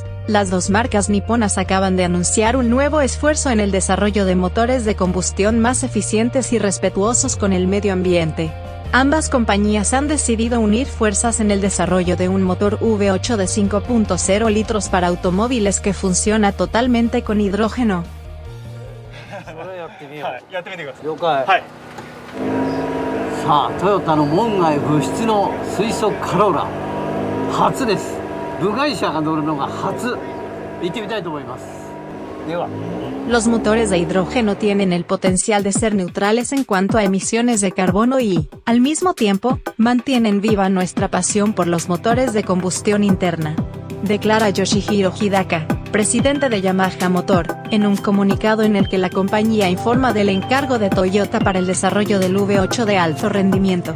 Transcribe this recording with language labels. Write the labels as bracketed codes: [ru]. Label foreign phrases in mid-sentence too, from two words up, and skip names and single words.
[es] Las dos marcas niponas acaban de anunciar un nuevo esfuerzo en el desarrollo de motores de combustión más eficientes y respetuosos con el medio ambiente. Ambas compañías han decidido unir fuerzas en el desarrollo de un motor V8 de 5.0 litros para automóviles que funciona totalmente con hidrógeno. [ja] 了解。はい。さあ、トヨタの門外不出の水素カローラ初です。部外者が乗るのが初。行ってみたいと思います。では。 [es] Los motores de hidrógeno tienen el potencial de ser neutrales en cuanto a emisiones de carbono y, al mismo tiempo, mantienen viva nuestra pasión por los motores de combustión interna, declara Yoshihiro Hidaka, presidente de Yamaha Motor, en un comunicado en el que la compañía informa del encargo de Toyota para el desarrollo del V8 de alto rendimiento.